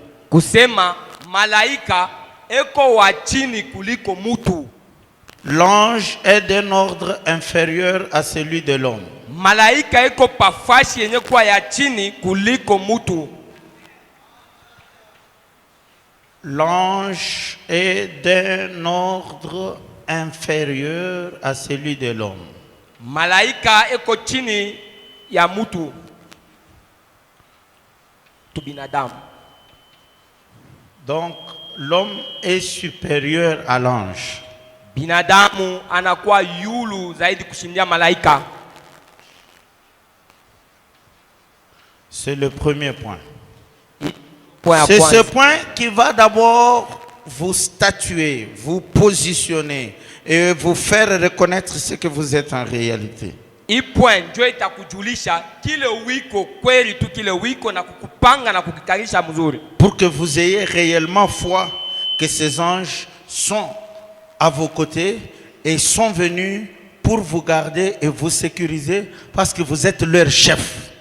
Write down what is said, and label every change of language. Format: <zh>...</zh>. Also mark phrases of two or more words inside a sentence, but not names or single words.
<fr>L'ange est d'un ordre inférieur à celui de l'homme. L'ange est d'un ordre inférieur à celui de l'homme.</fr> <sw>Malaika eko chini ya mutu tu binadamu.</sw> <fr>Donc l'homme est supérieur à l'ange.</fr> <sw>Binadamu anakuwa yulu zaidi kushindia malaika.</sw> <fr>C'est le premier point. C'est ce point qui va d'abord vous statuer, vous positionner et vous faire reconnaître ce que vous êtes en réalité. Pour que vous ayez réellement foi que ces anges sont à vos côtés et sont venus pour vous garder et vous sécuriser parce que vous être leur chef.</fr>